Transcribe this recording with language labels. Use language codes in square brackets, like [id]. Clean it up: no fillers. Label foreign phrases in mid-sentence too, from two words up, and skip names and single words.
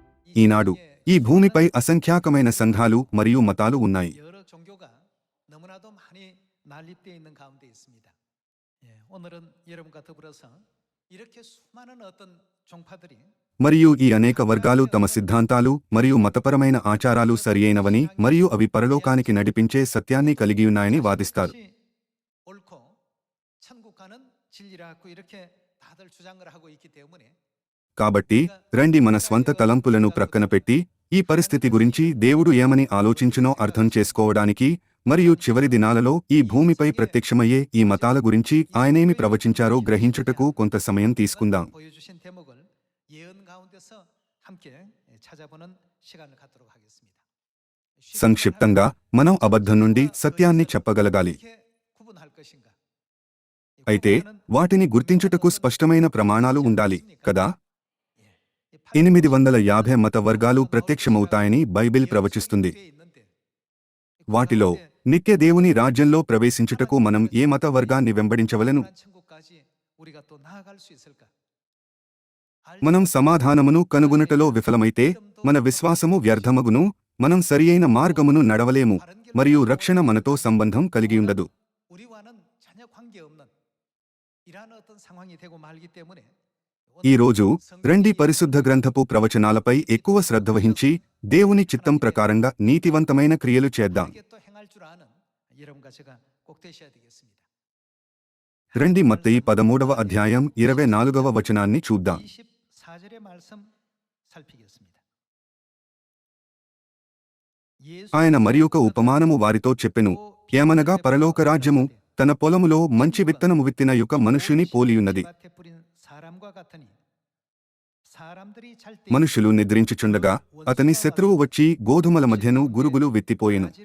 [te] ఈనాడు ఈ భూమిపై అసంఖ్యాకమైన సంఘాలు మరియు మతాలు ఉన్నాయి. [ko] 여러 종교가 너무나도 많이 난립되어 있는 가운데 있습니다. 오늘은 여러분과 더불어서 이렇게 수많은 어떤 종파들이 [te] మరియు ఈ అనేక వర్గాలు తమ సిద్ధాంతాలు మరియు మతపరమైన ఆచారాలు సరియైనవని మరియు అవి పరలోకానికి నడిపించే సత్యాన్ని కలిగియున్నాయని వాదిస్తారు. [ko] 그것이 옳고 천국 가는 진리라고 이렇게 다들 주장을 하고 있기 때문에 [te] కాబట్టి రండి మన స్వంత తలంపులను ప్రక్కన పెట్టి ఈ పరిస్థితి గురించి దేవుడు ఏమని ఆలోచించునో అర్థం చేసుకోవడానికి మరియు చివరి దినాలలో ఈ భూమిపై ప్రత్యక్షమయ్యే ఈ మతాల గురించి ఆయనేమి ప్రవచించారో గ్రహించుటకు కొంత సమయం తీసుకుందాం. [ko] 보여주신 대목을 예언 가운데서 함께 찾아보는 시간을 갖도록 하겠습니다. [te] సంక్షిప్తంగా మనం అబద్ధం నుండి సత్యాన్ని చెప్పగలగాలి. [ko] 어떻게 구분할 것인가? [te] అయితే వాటిని గుర్తించుటకు స్పష్టమైన ప్రమాణాలు ఉండాలి కదా. 850 మత వర్గాలు ప్రత్యక్షమవుతాయని బైబిల్ ప్రవచిస్తుంది. వాటిలో నిత్య దేవుని రాజ్యంలో ప్రవేశించుటకు మనం ఏ మత వర్గాన్ని వెంబడించవలెను? [ko] 천국까지 우리가 또 나아갈 수 있을까? [te] మనం సమాధానమును కనుగొనుటలో విఫలమైతే మన విశ్వాసము వ్యర్థమగును, మనం సరియైన మార్గమును నడవలేము మరియు రక్షణ మనతో సంబంధం కలిగియుండదు. [ko] 우리와는 전혀 관계없는 이러한 어떤 상황이 되고 말기 때문에 [te] ఈ రోజు రండి పరిశుద్ధ గ్రంథపు ప్రవచనాలపై ఎక్కువ శ్రద్ధ వహించి దేవుని చిత్తం ప్రకారంగా నీతివంతమైన క్రియలు చేద్దాం. [ko] 그렇게 또 행할 줄 아는 여러분과 제가 꼭 되셔야 되겠습니다. [te] రండి మత్తయి 13వ అధ్యాయం 24వ వచనాన్ని చూద్దాం. [ko] 24절의 말씀 살피겠습니다. [te] ఆయన మరియొక ఉపమానము వారితో చెప్పెను, ఏమనగా పరలోక రాజ్యము తన పొలములో మంచి విత్తనము విత్తిన యొక్క మనుష్యుని పోలియున్నది. మనుషులు నిద్రించుచుండగా అతని శత్రువు వచ్చి గోధుమల మధ్యను గురుగులు విత్తిపోయెను.